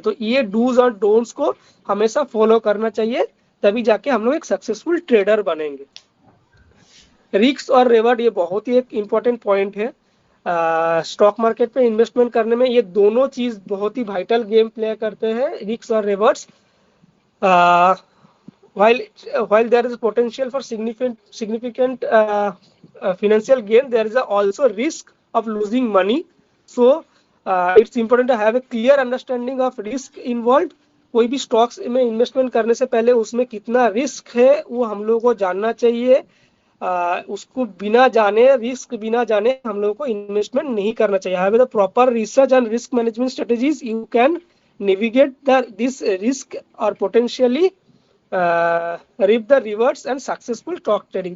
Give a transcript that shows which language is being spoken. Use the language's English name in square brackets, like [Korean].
[Hindi] तो ये डूज और डोंट्स को हमेशा फॉलो करना चाहिए, तभी जाके हम लोग एक सक्सेसफुल ट्रेडर बनेंगे। रिस्क और रिवॉर्ड ये बहुत ही एक इम्पोर्टेंट पॉइंट है। स्टॉक मार्केट पे इन्वेस्टमेंट करने में ये दोनों चीज बहुत ही वाइटल गेम प्ले करते हैं, रिस्क और rewards. [English] while there is potential for significant financial gain, there is also risk of losing money. So it's important to have a clear understanding of risk involved. [Hindi] कोई भी stocks में investment करने से पहले उसमें कितना रिस्क है वो हम लोगों को जानना चाहिए। उसको बिना जाने, रिस्क बिना जाने हम लोगों को इन्वेस्टमेंट नहीं करना चाहिए। [English] Have the proper research and risk management strategies, you can navigate this risk और potentially reap the rewards and successful stock trading.